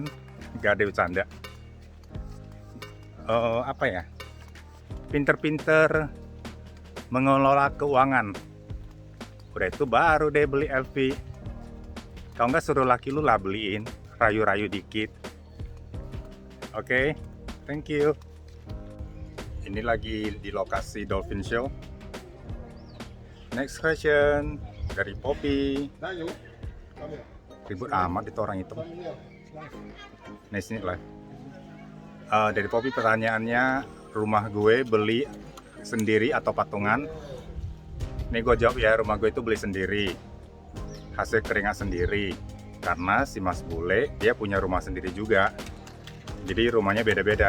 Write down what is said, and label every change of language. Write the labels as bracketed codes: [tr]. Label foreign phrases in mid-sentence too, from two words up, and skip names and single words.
[id] Gak ada bercanda. Apa ya? Pinter-pinter mengelola keuangan. Udah itu baru deh beli LV. Kalau nggak suruh laki lu lah beliin, rayu-rayu dikit. Oke, [en] thank you. [id] Ini lagi di lokasi Dolphin Show. [en] Next question [id] dari Poppy. [nl] Daar joh. Kom hier. [id] Ribut amat itu orang itu. [nl] Kom hier. Live. [id] Nice nih live. Dari Poppy pertanyaannya, rumah gue beli sendiri atau patungan? Ini gue jawab ya, rumah gue itu beli sendiri. Hasil keringat sendiri. Karena si Mas Bule, dia punya rumah sendiri juga. Jadi rumahnya beda-beda.